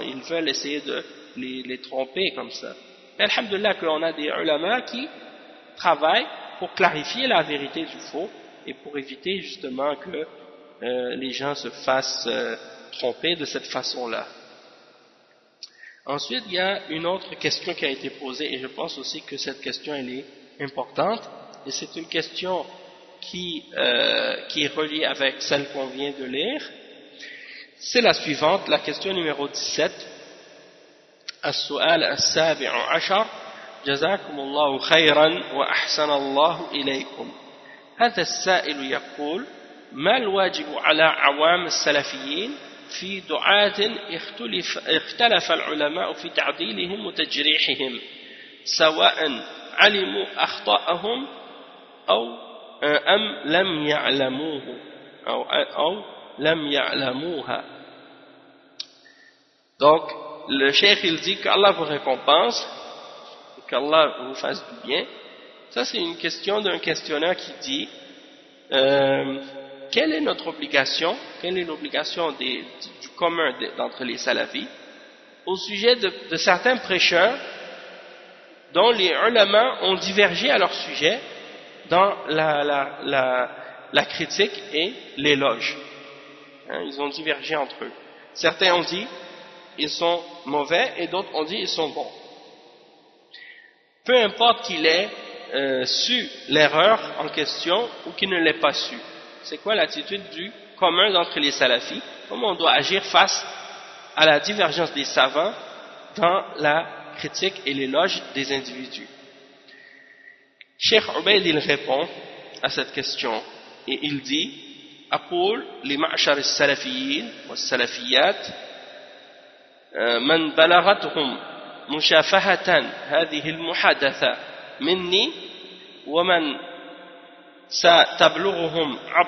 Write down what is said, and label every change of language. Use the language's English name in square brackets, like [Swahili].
[French] Ils veulent essayer de les tromper comme ça. Mais alhamdoulilah qu'on a des ulama qui travaillent pour clarifier la vérité du faux et pour éviter justement que les gens se fassent tromper de cette façon-là. Ensuite, il y a une autre question qui a été posée, et je pense aussi que cette question, elle est importante, et c'est une question qui est reliée avec celle qu'on vient de lire. C'est la suivante, la question numéro 17. [Arabic] السؤال السابع عشر جزاكم الله خيرا وأحسن الله إليكم. هذا السائل يقول ما الواجب على عوام السلفيين في دعاة اختلف العلماء في تعديلهم وتجريحهم سواء علموا أخطاءهم أو أم لم يعلموه أو لم يعلموها. [French] Donc le cheikh il dit qu'Allah vous récompense et qu'Allah vous fasse du bien. Ça c'est une question d'un questionnaire qui dit quelle est notre obligation, quelle est l'obligation du commun d'entre les salafis au sujet de certains prêcheurs dont les ulama ont divergé à leur sujet dans la critique et l'éloge. Hein, ils ont divergé entre eux. Certains ont dit ils sont mauvais et d'autres ont dit ils sont bons. Peu importe qu'il ait su l'erreur en question ou qu'il ne l'ait pas su. C'est quoi l'attitude du commun d'entre les salafis? Comment on doit agir face à la divergence des savants dans la critique et l'éloge des individus? Cheikh Ubayd il répond à cette question et il dit [Arabic] « Aqul li ma'shar al-salafiyyin wa al-salafiyyat » من بلغتهم مشافهة هذه المحادثة مني ومن ستبلغهم